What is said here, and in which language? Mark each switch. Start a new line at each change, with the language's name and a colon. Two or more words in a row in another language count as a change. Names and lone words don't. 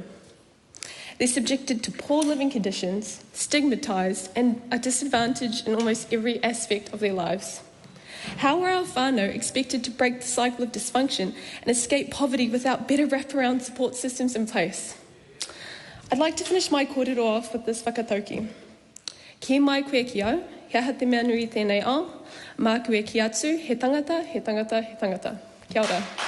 English: They're subjected to poor living conditions, stigmatised, and are disadvantaged in almost every aspect of their lives. How are our whānau expected to break the cycle of dysfunction and escape poverty without better wraparound support systems in place? I'd like to finish my kōrero off with this whakatauki.
Māori: Ki mai koe ki au, he aha te mea nui tēnei ao, mā koe ki atu, he tangata, he tangata, he tangata. Kia ora.